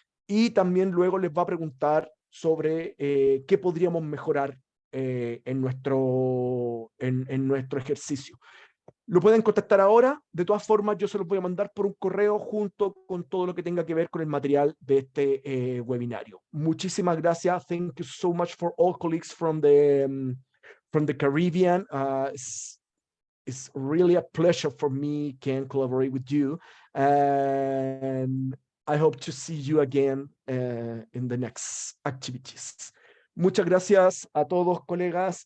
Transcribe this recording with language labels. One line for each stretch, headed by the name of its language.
Spanish: Y también luego les va a preguntar sobre qué podríamos mejorar en nuestro ejercicio. Lo pueden contactar ahora. De todas formas, yo se los voy a mandar por un correo junto con todo lo que tenga que ver con el material de este webinario. Muchísimas gracias.
English: Thank you so much for all colleagues from the Caribbean. It's really a pleasure for me can collaborate with you. And I hope to see you again in the next activities.
Spanish: Muchas gracias a todos, colegas.